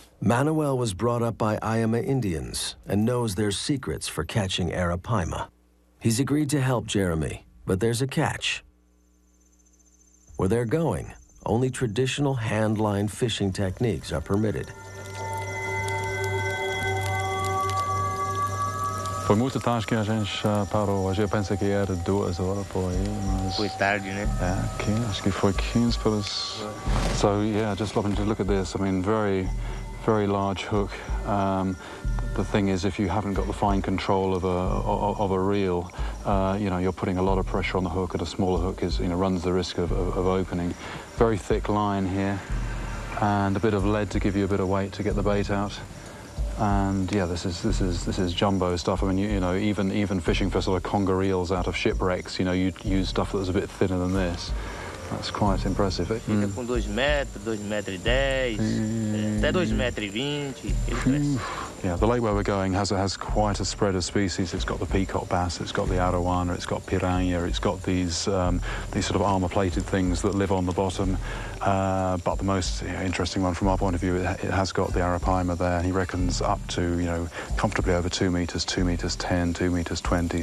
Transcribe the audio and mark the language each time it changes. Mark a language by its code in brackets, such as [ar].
[en] Manuel was brought up by Ayama Indians and knows their secrets for catching Arapaima. He's agreed to help Jeremy, but there's a catch. Where they're going, only traditional hand-line fishing techniques are permitted. [pt] Foi muito tarde que a gente parou. A gente pensa que era 2 horas por aí, mas... Foi tarde, né? Acho que foi 15 pelas... [en] So, yeah, just looking to look at this. I mean, very, very large hook. The thing is, if you haven't got the fine control of a reel, you know, you're putting a lot of pressure on the hook, and a smaller hook runs the risk of opening. Very thick line here, and a bit of lead to give you a bit of weight to get the bait out. And yeah, this is jumbo stuff. I mean, you know, even fishing for sort of conger eels out of shipwrecks, you know, you use stuff that was a bit thinner than this. That's quite impressive. [pt] Fica com 2 metros, 2 metros e 10, até 2 metros e 20, ele cresce. [en] Yeah, the lake where we're going has quite a spread of species. It's got the peacock bass, it's got the arowana, it's got piranha, it's got these sort of armor-plated things that live on the bottom. But the most interesting one from our point of view, it has got the arapaima there. He reckons up to, comfortably over 2 meters, 2 meters 10, 2 meters 20.